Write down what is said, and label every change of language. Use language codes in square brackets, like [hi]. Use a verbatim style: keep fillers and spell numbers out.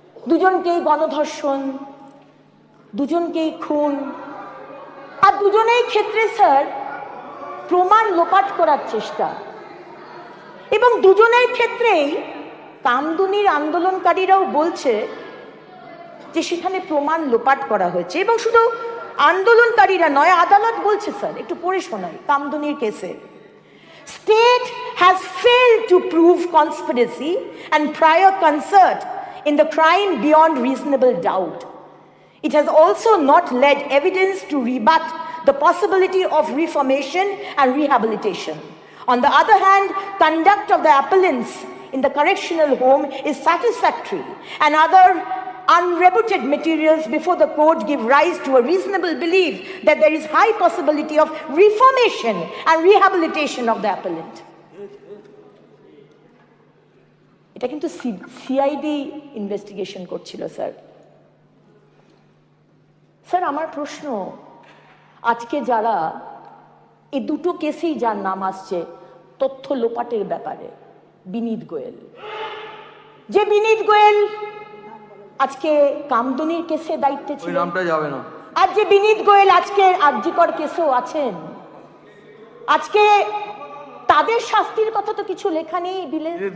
[bn] দুজনকেই গণধর্ষণ, দুজনকেই খুন, আর দুজনেই ক্ষেত্রে স্যার প্রমাণ লোপাট করার চেষ্টা, এবং দুজনের ক্ষেত্রেই কামদুনির আন্দোলনকারীরাও বলছে যে সেখানে প্রমাণ লোপাট করা হয়েছে। এবং শুধু আন্দোলনকারীরা নয়, আদালত বলছে স্যার, একটু পড়ে শোনাই কামদুনির কেসে, [en] State has failed to prove conspiracy and prior concert in the crime beyond reasonable doubt. It has also not led evidence to rebut the possibility of reformation and rehabilitation. On the other hand, conduct of the appellants in the correctional home is satisfactory and other unreputed materials before the court give rise to a reasonable belief that there is high possibility of reformation and rehabilitation of the appellant. [bn] এটা কিন্তু CID investigation করছিল sir. Sir আমার প্রশ্ন, আজকে যারা এই দুটো কেসেই যার নাম আসছে তথ্য লোপাটের ব্যাপারে, বিনীত গোয়েল, যে বিনীত গোয়েল আজকে কামদুনির কেসে দায়িত্বে ছিল, আর যে বিনীত গোয়েল আজকে আরজি কর কেসেও আছেন, আজকে তাদের শাস্তির কথা তো কিছু লেখা নেই বিলে।